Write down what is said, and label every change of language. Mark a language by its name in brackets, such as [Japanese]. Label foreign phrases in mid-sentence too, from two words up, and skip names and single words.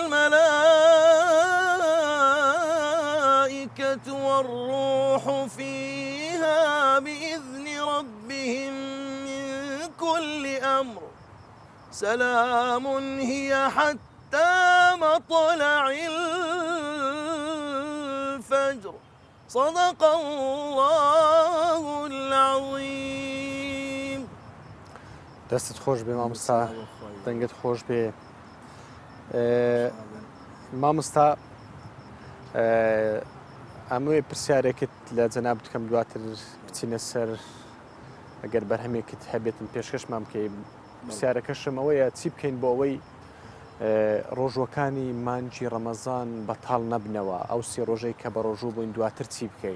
[Arabic] الملائكة والروح فيها بإذن ربهم من كل أمر سلام هي حتى مطلع الفجر صدق الله العظيم. [Central Kurdish] دەستت خۆش بێ مامۆستا دەنگت خۆش بێ مامۆستا ئەموێ پرسیارێکت لە جەناب بکەم دواتر بچینە سەر ئەگەر بەرهەمێکت هەبێتن پێشکەشمان بکەی پرسیارەکەشم ئەوەیە چی بکەین بۆ ئەوەی ڕۆژوەکانی مانگی ڕەمەزان بەتاڵ نەبنەوە ئەو سێ ڕۆژەی کە بە ڕۆژوو بووین دواتر چی بکەین؟